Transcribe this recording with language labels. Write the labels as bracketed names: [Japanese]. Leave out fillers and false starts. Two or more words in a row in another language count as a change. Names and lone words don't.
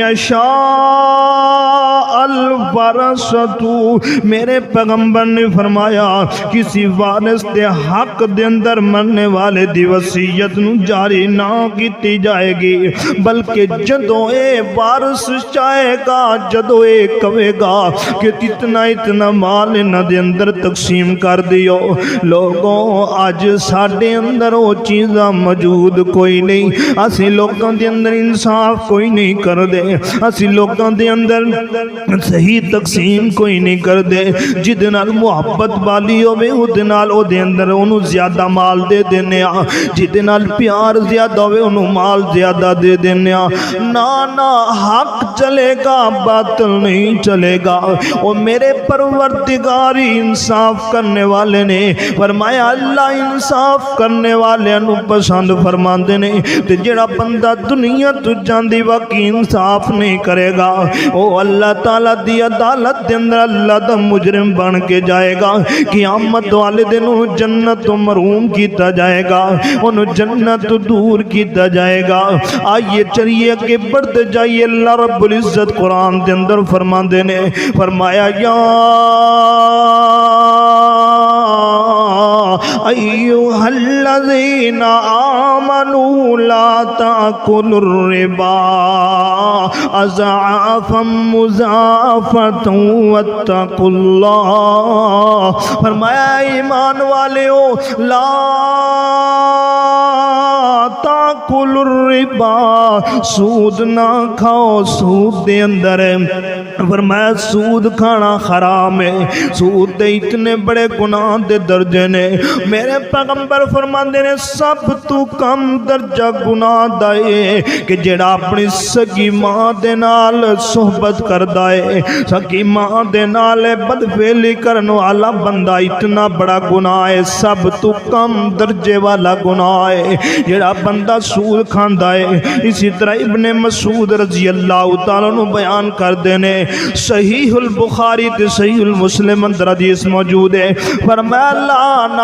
[Arabic] یشاء الورثۃ [Punjabi] میرے پیغمبر نے فرمایا کسی وارث دے حق دے اندر مرنے والے دی وصیت نو جاری نہ کیتی جائے گی بلکہ جدوں اے وارث چاہے گا جدوں اے کہے گا کہ اتنا مال انہاں دے اندر تقسیم کر دیو لوگوں آج ساڈے اندر وہ چیزاں موجود کوئی نہیں اسی لوگاں دے اندر انصاف کوئی نہیں کر دے اسی لوگاں دے اندر صحیح تقسیم کوئی نہیں کر دے جدے نال محبت والی ہوے اودے نال او دے اندر اونوں زیادہ مال دے دینے آ جدے نال پیار زیادہ ہوے اونوں مال زیادہ دے دینے آ نا حق چلے گا باطل نہیں چلے گا او میرے پروردگار انصاف کرنے والے نے فرمایا اللہ انصاف کرنے والے نو پسند فرماندے نے تے جڑا بندہ دنیا تو جاندی واقعی انصاف نہیں کرے گا او اللہ تعالی دی عدالت دے اندر اللہ دا مجرم بن کے جائے گا قیامت والے دن جنت تو محروم کیتا جائے گا انہوں جنت تو دور کیتا جائے گا آئیے چلیے کہ بڑھتے جائیے [Arabic] اللہ رب العزت [Punjabi] قرآن دے اندر فرماندے نے فرمایا یا [Arabic] ایوہ الذین آمنوا لا تأکلوا الربا اضعافا مضاعفة واتقوا اللہ [Punjabi] فرمایا ایمان والے ہو [Arabic] لا تأکلوا الربا [Punjabi] سود نہ کھاؤ سود دے اندر فرمایا سود کھانا حرام ہے سود دے اتنے بڑے گناہ دے درجے نے میرے پیغمبر فرماندے نے سب تو کم درجہ گناہ دائے کہ جڑا اپنی سگی ماں دے نال صحبت کردا ہے سگی ماں دے نال بدفعلی کرن والا بندہ اتنا بڑا گناہ ہے سب تو کم درجے والا گناہ ہے جڑا بندہ سود کھاندا ہے اسی طرح ابن مسعود [Arabic] رضی اللہ تعالیٰ عنہ [Punjabi] بیان کر دینے صحیح البخاری تے صحیح المسلم اندر حدیث موجود ہے فرمایا لانا